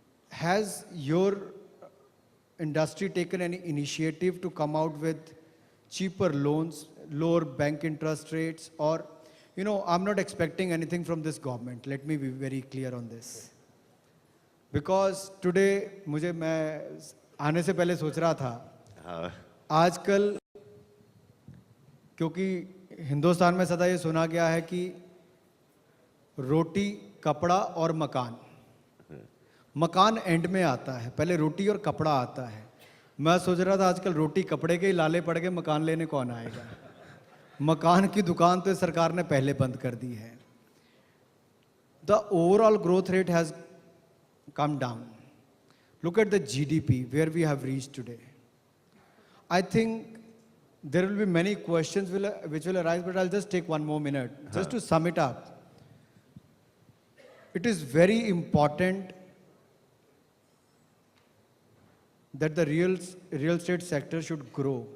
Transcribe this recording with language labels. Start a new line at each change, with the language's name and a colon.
English: Has your industry taken any initiative to come out with cheaper loans, lower bank interest rates? Or, you know, I'm not expecting anything from this government. Let me be very clear on this. Because today,
Hindi: मैं आने से पहले सोच रहा था, आजकल क्योंकि हिंदुस्तान में सदा ये सुना गया है कि रोटी, कपड़ा और मकान, मकान एंड में आता है, पहले रोटी और कपड़ा आता है। मैं सोच रहा था आजकल रोटी कपड़े के ही लाले पड़ गए, मकान लेने कौन आएगा? मकान की दुकान तो सरकार ने पहले बंद कर दी है।
English: The overall growth rate has come down. Look at the GDP, where we have reached today. I think there will be many questions which will arise, but I'll just take one more minute. Just to sum it up, it is very important that the real estate sector should grow.